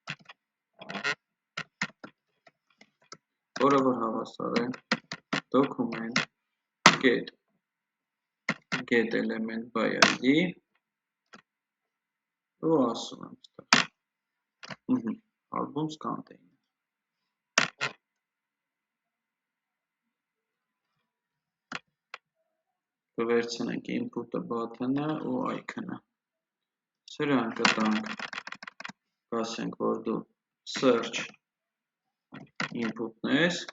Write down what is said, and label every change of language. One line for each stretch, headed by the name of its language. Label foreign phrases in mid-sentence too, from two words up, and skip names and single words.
Armenian: որը որ հավասար է,
English: document, get element by id,
Armenian: ու ասում եմ ստեղ,
English: albums container,
Armenian: կվերցնենք input-ը button-ը ու icon-ը, սրան կտանք, կասենք, որ դու
English: search input-
Armenian: ն ես,